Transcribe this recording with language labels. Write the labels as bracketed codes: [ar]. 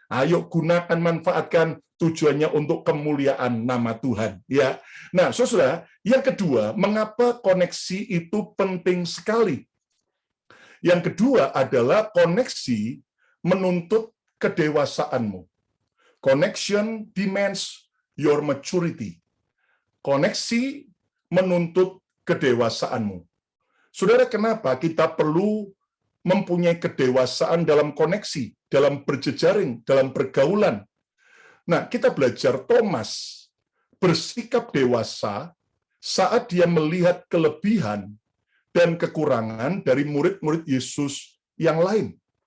[id] Ayo gunakan, manfaatkan, tujuannya untuk kemuliaan nama Tuhan. Ya. Nah, saudara, yang kedua, mengapa koneksi itu penting sekali? Yang kedua adalah koneksi menuntut kedewasaanmu. [en] Connection demands your maturity. [id] Koneksi menuntut kedewasaanmu. Saudara, kenapa kita perlu mempunyai kedewasaan dalam koneksi, dalam berjejaring, dalam pergaulan? Nah, kita belajar Thomas bersikap dewasa saat dia melihat kelebihan dan kekurangan dari murid-murid Yesus yang lain.